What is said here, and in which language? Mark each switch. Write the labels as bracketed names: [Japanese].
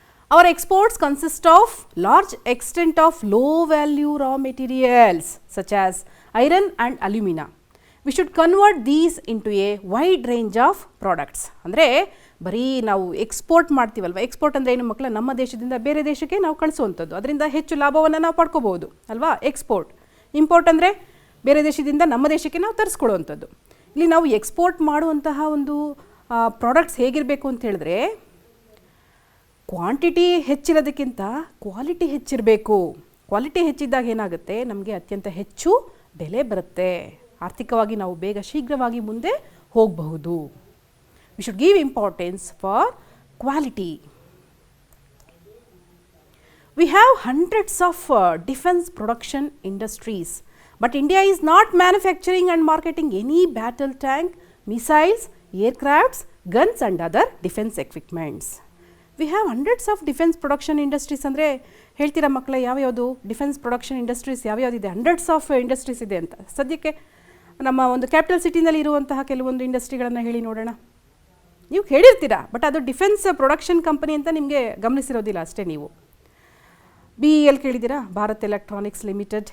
[English] Our exports consist of large extent of low value raw materials such as iron and alumina. We should convert these into a wide range of products. [Kannada] ಅಂದರೆ ಬರೀ ನಾವು export ಮಾಡ್ತೀವಲ್ವ. Export ಅಂದರೆ ಏನು ಮಕ್ಕಳ? ನಮ್ಮ ದೇಶದಿಂದ ಬೇರೆ ದೇಶಕ್ಕೆ ನಾವು ಕಳಿಸುವಂಥದ್ದು, ಅದರಿಂದ ಹೆಚ್ಚು ಲಾಭವನ್ನು ನಾವು ಪಡ್ಕೋಬೋದು ಅಲ್ವಾ? ಎಕ್ಸ್ಪೋರ್ಟ್. ಇಂಪೋರ್ಟ್ ಅಂದರೆ ಬೇರೆ ದೇಶದಿಂದ ನಮ್ಮ ದೇಶಕ್ಕೆ ನಾವು ತರಿಸ್ಕೊಳ್ಳುವಂಥದ್ದು. ಇಲ್ಲಿ ನಾವು ಎಕ್ಸ್ಪೋರ್ಟ್ ಮಾಡುವಂತಹ ಒಂದು ಪ್ರಾಡಕ್ಟ್ಸ್ ಹೇಗಿರಬೇಕು ಅಂತ ಹೇಳಿದ್ರೆ, ಕ್ವಾಂಟಿಟಿ ಹೆಚ್ಚಿರೋದಕ್ಕಿಂತ ಕ್ವಾಲಿಟಿ ಹೆಚ್ಚಿರಬೇಕು. ಕ್ವಾಲಿಟಿ ಹೆಚ್ಚಿದ್ದಾಗ ಏನಾಗುತ್ತೆ, ನಮಗೆ ಅತ್ಯಂತ ಹೆಚ್ಚು ಬೆಲೆ ಬರುತ್ತೆ, ಆರ್ಥಿಕವಾಗಿ ನಾವು ಬೇಗ ಶೀಘ್ರವಾಗಿ ಮುಂದೆ ಹೋಗಬಹುದು. [English] We should give importance for quality. We have hundreds of defense production industries, but India is not manufacturing and marketing any battle tank, missiles, aircrafts, guns and other defense equipments. We have hundreds of defense production industries. [Kannada] ಅಂದರೆ ಹೇಳ್ತೀರಾ ಮಕ್ಕಳೇ, ಯಾವ್ಯಾವುದು defence production industries ಯಾವ್ಯಾವುದಿದೆ? [English] hundreds of industries [Kannada] ಇದೆ ಅಂತ. ಸದ್ಯಕ್ಕೆ ನಮ್ಮ ಒಂದು capital ಸಿಟಿನಲ್ಲಿ ಇರುವಂತಹ ಕೆಲವೊಂದು ಇಂಡಸ್ಟ್ರಿಗಳನ್ನು ಹೇಳಿ ನೋಡೋಣ. ನೀವು ಕೇಳಿರ್ತೀರಾ, ಬಟ್ ಅದು ಡಿಫೆನ್ಸ್ ಪ್ರೊಡಕ್ಷನ್ ಕಂಪನಿ ಅಂತ ನಿಮಗೆ ಗಮನಿಸಿರೋದಿಲ್ಲ ಅಷ್ಟೇ. ನೀವು BEL ಕೇಳಿದ್ದೀರಾ, ಭಾರತ್ ಎಲೆಕ್ಟ್ರಾನಿಕ್ಸ್ ಲಿಮಿಟೆಡ್.